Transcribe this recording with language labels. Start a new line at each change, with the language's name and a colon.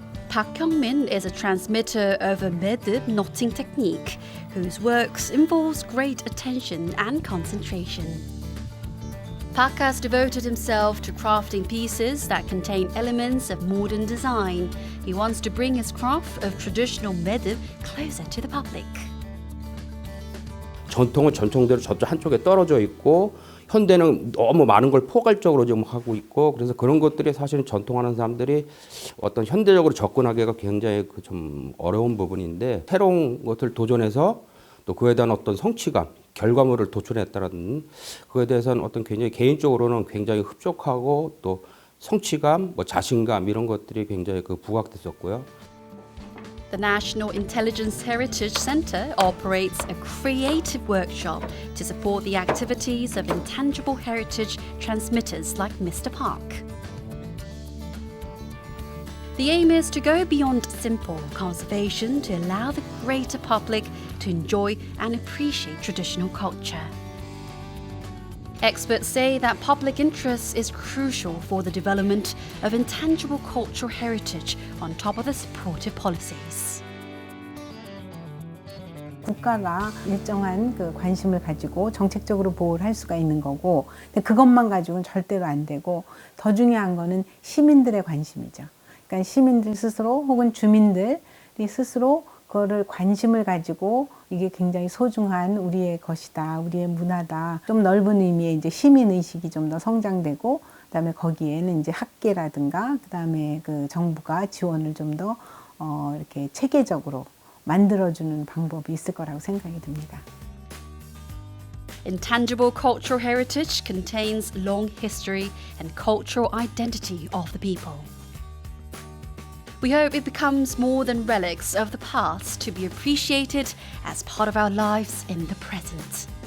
English: Park Hyung-min is a transmitter of a medib knotting technique whose works involves great attention and concentration. Park has devoted himself to crafting pieces that contain elements of modern design. He wants to bring his craft of traditional medib closer to the public.
Korean: 전통은 전통대로 저쪽 한쪽에 떨어져 있고 현대는 너무 많은 걸 포괄적으로 좀 하고 있고 그래서 그런 것들이 사실은 전통하는 사람들이 어떤 현대적으로 접근하기가 굉장히 좀 어려운 부분인데 새로운 것을 도전해서 또 그에 대한 어떤 성취감, 결과물을 도출했다는 그에 대해서는 어떤 굉장히 개인적으로는 굉장히 흡족하고 또 성취감, 자신감 이런 것들이 굉장히 부각됐었고요.
English: The National Intelligence Heritage Center operates a creative workshop to support the activities of intangible heritage transmitters like Mr. Park. The aim is to go beyond simple conservation to allow the greater public to enjoy and appreciate traditional culture. Experts say that public interest is crucial for the development of intangible cultural heritage on top of the supportive policies.
Korean: 국가가 일정한 관심을 가지고 정책적으로 보호를 할 수가 있는 거고 근데 그것만 가지고는 절대로 안 되고 더 중요한 거는 시민들의 관심이죠. 그러니까 시민들 스스로 혹은 주민들이 스스로 그거를 관심을 가지고 이게 굉장히 소중한 우리의 것이다, 우리의 문화다. 좀 넓은 의미의 이제 시민 의식이 좀 더 성장되고, 그다음에 거기에는 이제 학계라든가, 그다음에 정부가 지원을 좀 더 이렇게 체계적으로 만들어주는 방법이 있을 거라고 생각이 듭니다.
English: Intangible cultural heritage contains long history and cultural identity of the people. We hope it becomes more than relics of the past to be appreciated as part of our lives in the present.